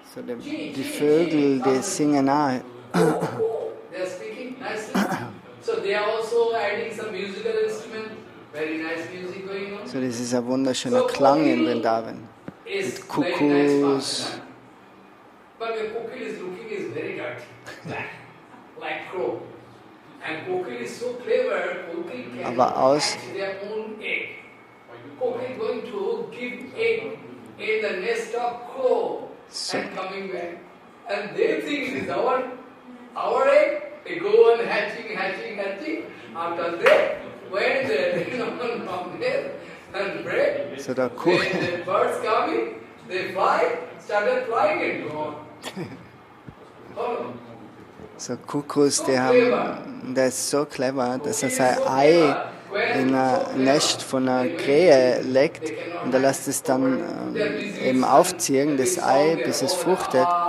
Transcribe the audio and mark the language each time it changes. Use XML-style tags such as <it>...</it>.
<de>So die Vögel, die singen auch.</de> <en>They are speaking nicely. So they are also adding some musical instrument. Very nice music going on.</en> <de>So das ist ein wunderschöner Klang in Vrindavan. Mit Kuckucks.</de> <en>But the cockle is looking is very dirty, black, like crow. And cockle is so clever, cockle can hatch their own egg. Cockle going to give egg in the nest of crow and coming back. And they think it is our egg. They go on hatching. After that, when they come there and break,</en> <de>So der</de> <en>when the birds coming, they fly, started flying and go on. Follow.</en> <de>So Kuckucks, der ist so clever, dass er sein Ei in ein Nest von einer Krähe legt und er lässt es dann eben aufziehen, das Ei, bis es fruchtet.</de>